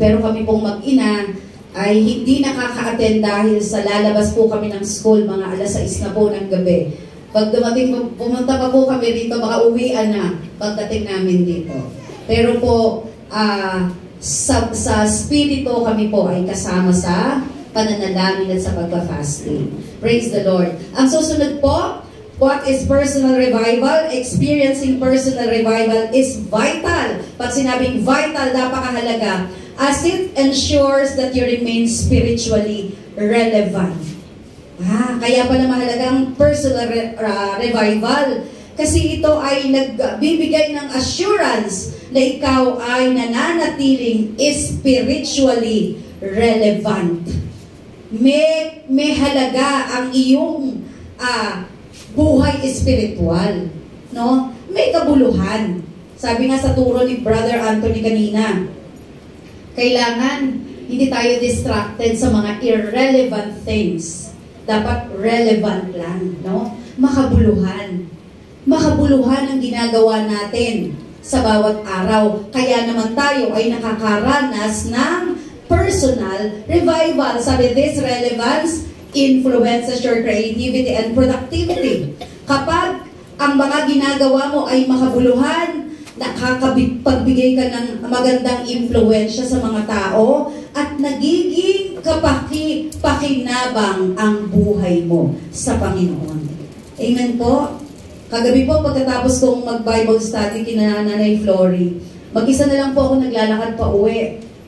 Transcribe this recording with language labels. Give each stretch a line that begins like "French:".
Filipino: Pero kami pong mag-ina ay hindi nakaka-attend dahil sa lalabas po kami ng school, mga alas 6 na po ng gabi. Pag dumating, pumunta pa po kami dito, baka uwian na pagdating namin dito. Pero po, sa spirito kami po ay kasama sa pananalangin at sa pagpa-fasting.
English: Praise the Lord.
Filipino: Ang susunod po,
English: what is personal revival? Experiencing personal revival is vital.
Filipino: Pag sinabing vital, napakahalaga,
English: as it ensures that you remain spiritually relevant.
Filipino: Kaya pala mahalaga ang personal revival. Kasi ito ay nagbibigay ng assurance na ikaw ay nananatiling
English: spiritually relevant.
Filipino: May halaga ang iyong buhay espiritual. No? May kabuluhan. Sabi nga sa turo ni Brother Anthony kanina, kailangan hindi tayo distracted sa mga
English: irrelevant things.
Filipino: Dapat relevant lang, no? Makabuluhan. Makabuluhan ang ginagawa natin sa bawat araw. Kaya naman tayo ay nakakaranas ng personal revival.
English: Sabi, this relevance influences your creativity and productivity.
Filipino: Kapag ang mga ginagawa mo ay makabuluhan, nakakapagbigay ka ng magandang impluensya sa mga tao at nagiging pakinabang ang buhay mo sa Panginoon. Amen po? Kagabi po, pagkatapos kong mag-Bible study kina Nanay Flory, mag-isa na lang po ako naglalakad pa uwi.